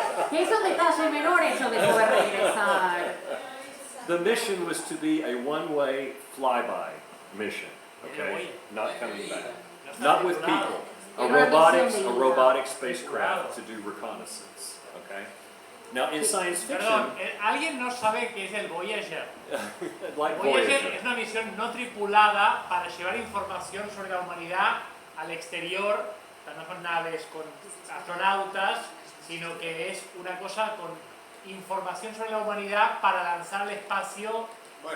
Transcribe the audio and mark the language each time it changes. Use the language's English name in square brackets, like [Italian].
[Spanish] Que es un detalle menor eso de poder regresar. [English] The mission was to be a one-way flyby mission, okay? Not coming back. Not with people. A robotic spacecraft to do reconnaissance, okay? Now, in science fiction, [Spanish] Perdón, ¿alguien no sabe qué es el Voyager? [English] like [Spanish] Voyager es una misión no tripulada para llevar información sobre la humanidad al exterior. O sea, no son naves con astronautas, sino que es una cosa con información sobre la humanidad para lanzar al espacio, para